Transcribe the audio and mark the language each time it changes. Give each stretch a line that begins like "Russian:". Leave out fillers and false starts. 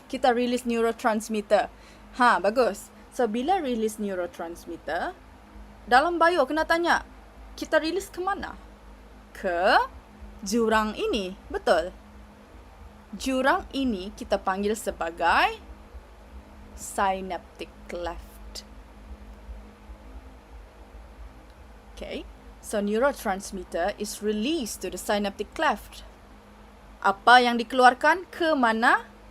Malay: Kita release neurotransmitter. Bagus. So, bila release neurotransmitter, dalam bio kena tanya, kita release ke mana? Ke jurang ini. Betul. Jurang ini kita panggil sebagai synaptic cleft. Okay.
English: So, neurotransmitter is released to the synaptic cleft.
Malay: Apa yang dikeluarkan ke mana?